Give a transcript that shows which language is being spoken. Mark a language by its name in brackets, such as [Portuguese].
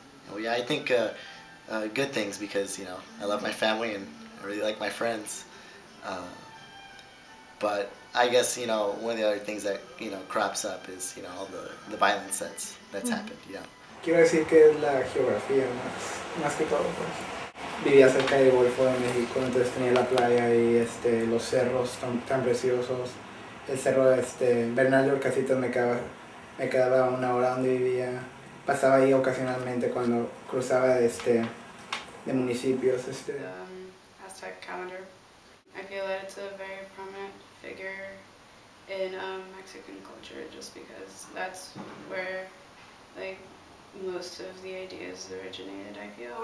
[English] Well, yeah, I think good things because, I love my family and I really like my friends. But I guess, one of the other things that, crops up is, all the violence that's happened, [Spanish] Quiero decir que es la geografía más que todo, pues. Vivía cerca del Golfo de México, entonces tenía la playa y los cerros tan preciosos. El cerro Bernal de Orcasitas me quedaba a 1 hora donde vivía. Pasaba ahí ocasionalmente cuando cruzaba de municipios. [English] Aztec calendar. I feel that it's a very prominent figure in Mexican culture just because that's where most of the ideas originated, I feel.